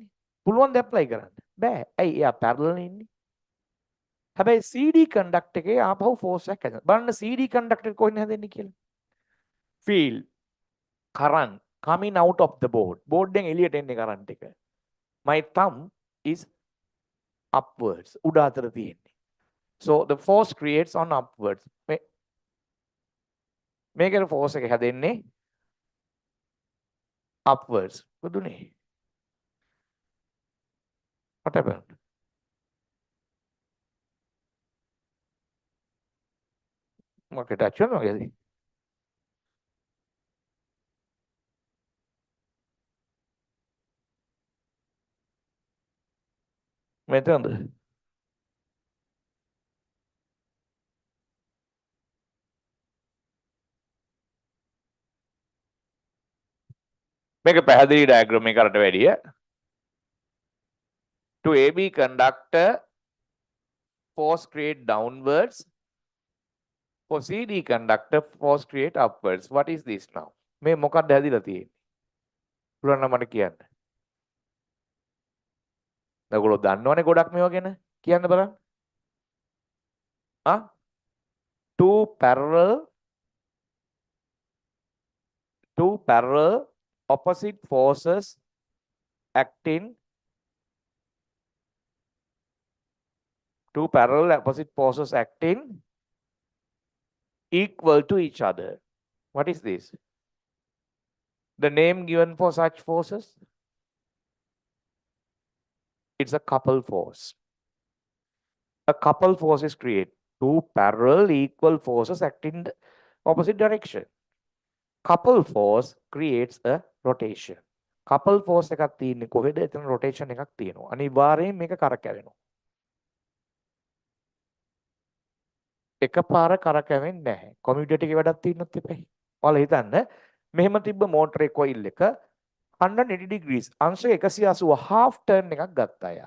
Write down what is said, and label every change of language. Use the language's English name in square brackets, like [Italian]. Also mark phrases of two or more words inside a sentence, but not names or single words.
[Sinhala] පුළුවන් ද apply කරන්න? බෑ. ඇයි? එයා parallel ඉන්නේ. හැබැයි CD conductor එකේ ආපහු force එකක් හැදෙනවා. බලන්න CD conductor එක කොහෙන්ද හැදෙන්නේ කියලා. [English] Field current coming out of the board. [Sinhala] board එකෙන් එළියට එන්නේ current එක. [English] My thumb is upwards. [Sinhala] උඩ අතර තියෙන්නේ. [English] So the force creates on upwards. [Sinhala] මේකේ force එක හැදෙන්නේ upwards. පුදුනේ. [English] What happened? [Sinhala] මොකද touch වෙනවා වගේද? මෙතනද? මේක පැහැදිලි ඩයග්‍රෑම් එකකට වැඩිය. [English] To AB conductor force create downwards. For CD conductor force create upwards. What is this now? [Sinhala] මේ මොකක්ද හැදිලා තියෙන්නේ? පුළුවන් නම් මට කියන්න. ඔයගොල්ලෝ දන්නවනේ ගොඩක් මේවා ගැන. කියන්න බලන්න. [English] Two parallel opposite forces acting. Two parallel opposite forces acting equal to each other. What is this? The name given for such forces? It's a couple force. A couple force is created. Two parallel equal forces act in the opposite direction. Couple force creates a rotation. Couple force [Sinhala] එකක් තියෙන්නේ කොහෙද? එතන rotation එකක් තියෙනවා. අනිවාර්යයෙන් මේක කරකැවෙනවා. එකපාර කරකැවෙන්නේ නැහැ. කමියුටේටර් එකේ වැඩක් තියෙනොත් එපයි. ඔයාලා හිතන්න මෙහෙම තිබ්බ මෝටරේ කොයිල් එක 180 degrees අංශ 180 [English] half turn [Sinhala] එකක් ගත්තා යා.